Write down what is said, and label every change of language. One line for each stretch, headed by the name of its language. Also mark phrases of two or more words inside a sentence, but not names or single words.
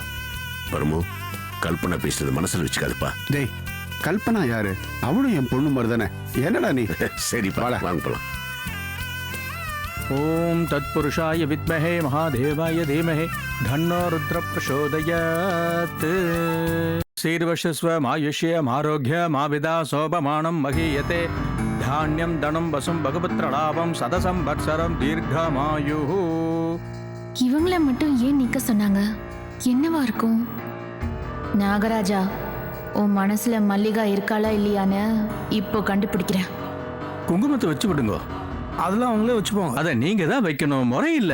Tamil: வருமோ, கல்பனா பேசுறது மனசுல வச்சுக்காதுப்பா. டேய், கல்பனா யாரு? அவளும் என் பொண்ணு மாதிரி தானே. என்னடா நீ? சரிப்பா, வாங்க போலாம்.
Sanskrit: ॐ तत्पुरुषाय विद्महे महादेवाय धीमहि तन्नो रुद्र प्रचोदयात्. शीर्वशस्व मायुष्य आरोग्य माविदा शोभमानं महीयते धान्यं धनं वसुं भगवत्रलाभं सदसंवत्सरं दीर्घमायुः.
Tamil: இவங்கள மட்டும் ஏன் நிக்க சொன்னாங்க? என்னவா இருக்கும்? நாகராஜா, உன் மனசுல மல்லிகா இருக்காளா இல்லையான்னு இப்போ கண்டுபிடிக்கிறேன். குங்குமத்தை வச்சு விடுங்க. அதெல்லாம் அவங்களே வச்சுப்பாங்க. அதை நீங்க தான் வைக்கணும், முறை இல்ல.